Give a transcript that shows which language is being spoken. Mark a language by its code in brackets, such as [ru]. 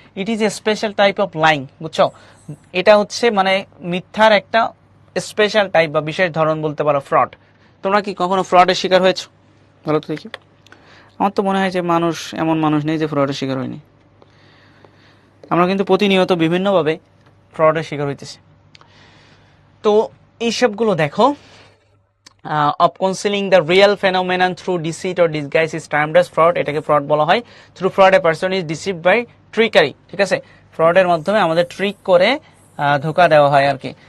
[en] it is a special type of lying, [bn] বুঝছো? এটা হচ্ছে মানে মিথ্যার একটা স্পেশাল টাইপ বা বিশেষ ধরন বলতে পারো ফ্রড। তোমরা কি কখনো ফ্রডের শিকার হয়েছো? ভালো তো দেখি, আমার তো মনে হয় যে মানুষ, এমন মানুষ নেই যে ফ্রডের শিকার হয়নি। আমরা কিন্তু প্রতিনিয়ত বিভিন্নভাবে ফ্রডের শিকার হইতেছি। তো এইসবগুলো দেখো, [en] of concealing the real phenomenon through deceit or disguise is termed as fraud, [bn] এটাকে ফ্রড বলা হয়। [en] through fraud a person is deceived by trickery, [bn] ঠিক আছে, ফ্রডের মাধ্যমে আমাদের ট্রিক করে ধোকা দেওয়া হয় আর কি।